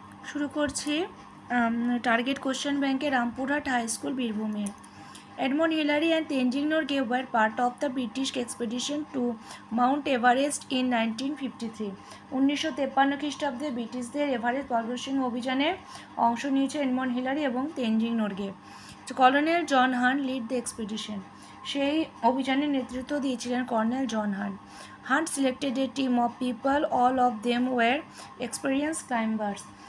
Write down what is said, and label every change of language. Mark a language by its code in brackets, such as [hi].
[bn] শুরু করছি target question ব্যাংকে রামপুরহাট হাই স্কুল বীরভূমের। [en] Edmund Hillary and Tenzing Norgay were part of the British expedition to Mount Everest in 1953. [bn] 1953 খ্রিস্টাব্দে ব্রিটিশদের Everest পর্বতশৃঙ্গ অভিযানে অংশ নিয়েছে এডমন্ড হিলারি এবং Tenzing Norgay. [en] Colonel John Hunt led the expedition. [bn] সেই অভিযানের নেতৃত্ব দিয়েছিলেন colonel John hunt. [en] Hunt selected a team of people, all of them were experience climbers.